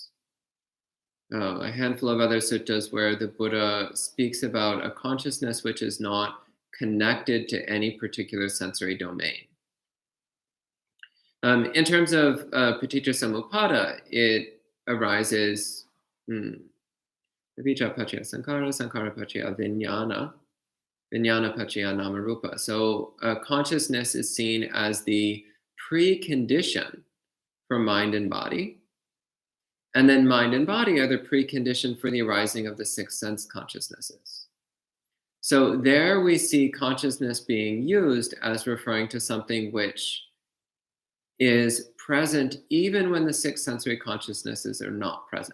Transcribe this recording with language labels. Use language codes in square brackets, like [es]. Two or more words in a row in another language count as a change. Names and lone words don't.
[en] A handful of other suttas where the Buddha speaks about a consciousness which is not connected to any particular sensory domain. In terms of [pi] Paticca Samuppada, [en] it arises [pi] Avijja Paccaya Sankhara, Sankhara Paccaya Vijnana, Vijnana Paccaya Namarupa. [en] So consciousness is seen as the precondition for mind and body. And then mind and body are the precondition for the arising of the 6 sense consciousnesses. So there we see consciousness being used as referring to something which is present even when the 6 sensory consciousnesses are not present.